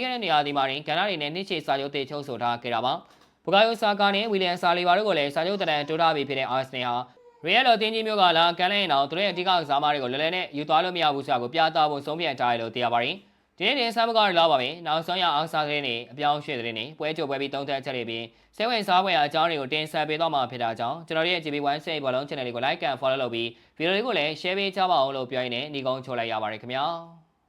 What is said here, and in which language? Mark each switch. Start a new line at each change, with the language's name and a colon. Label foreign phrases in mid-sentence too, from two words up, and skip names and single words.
Burmese: ခဲ့တဲ့နေရာဒီမှာကဏ္ဍတွေနဲ့နှိချေစာချုပ်တွေချုပ်ဆိုထားခဲ့တာပါ။ဘူကာယိုဆာကာနဲ့ဝီလီယံဆာလီဘာတို့ကိုလည်းစာချုပ်တရံတိုးထားပြီးဖြစ်တဲ့အာဆင်နယ်ဟာရီယယ်လိုအသင်းကြီးမျိုးကလာကန်လိုက်ရင်တော့သူတို့ရဲ့အဓိကကစားမတွေကိုလဲလဲနဲ့ယူသွားလို့မရဘူးဆိုတာကိုပြသဖို့ဆုံးဖြတ်ထားတယ်လို့သိရပါတယ်။ဒီနေ့ဆမ်ဘကာလာပါပဲ။နောက်ဆုံးရအောင်စားတဲ့နေ့အပြောင်းရွှေ့တဲ့နေ့ပွဲကြိုပွဲပြီးသုံးသက်ချက်တွေပြီးစိတ်ဝင်စားဖွယ်အကြောင်းတွေကိုတင်ဆက်ပေးတော့မှာဖြစ်တာကြောင့်ကျွန်တော်ရဲ့ GB1 Say ဘောလုံး channel လေးကို
English: like and follow
Burmese: လုပ်ပြီးဗီဒီယိုလေးကိုလည်း share ပေးကြပါအောင်လို့ပြောရင်းနဲ့ညီကုန်းချိုးလိုက်ရပါတယ်ခင်ဗျာ။